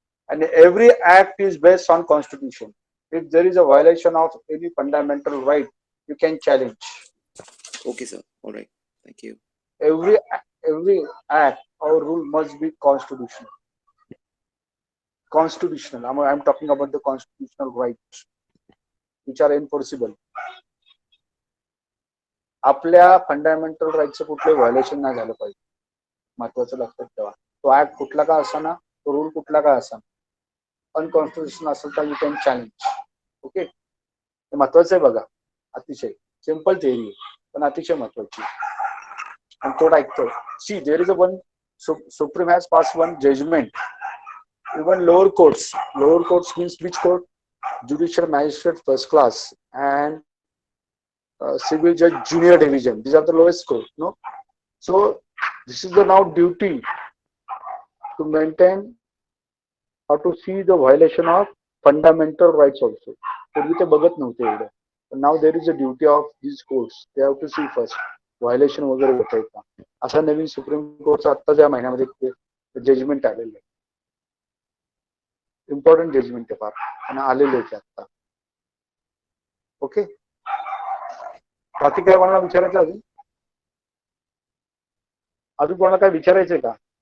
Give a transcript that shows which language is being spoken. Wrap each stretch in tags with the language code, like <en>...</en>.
<en>And every act is based on constitution. If there is a violation of any fundamental right, you can challenge. Okay sir. All right. Thank you. Every act or rule must be constitutional. I'm talking about the constitutional rights which are enforceable.</en> <mr>आपल्या fundamental राईटचं कुठलं violation नाही झालं पाहिजे, महत्वाचं लक्षात ठेवा. तो act कुठला का असाना, तो रूल कुठला का असाना, अनकॉन्स्टिट्युशनल असेल तर</mr> <en>You can challenge.</en> <mr>ओके, हे महत्वाचं आहे बघा. अतिशय सिंपल थेअरी आहे पण अतिशय महत्वाची. आणि तो ऐकतो.</mr> <en>See, there is a one supreme has pass one judgment. Even lower courts means which court? Judicial magistrate first class and civil judge junior division. These are the lowest court, no? So this is the now duty to maintain or to see the violation of fundamental rights also.</en> <mr>पूर्वी ते बघत नव्हते एवढं.</mr> <en>But now there is a duty of these courts. They have to see first violation</en> <mr>वगैरे होत आहे का. असा नवीन सुप्रीम कोर्टचा आत्ताच या महिन्यामध्ये जजमेंट आलेलं आहे. इम्पॉर्टंट जजमेंट आहे फार आणि आलेले आहे आता. ओके, बाकी काय कोणाला विचारायचं अजून कोणाला काय विचारायचंय का?</mr>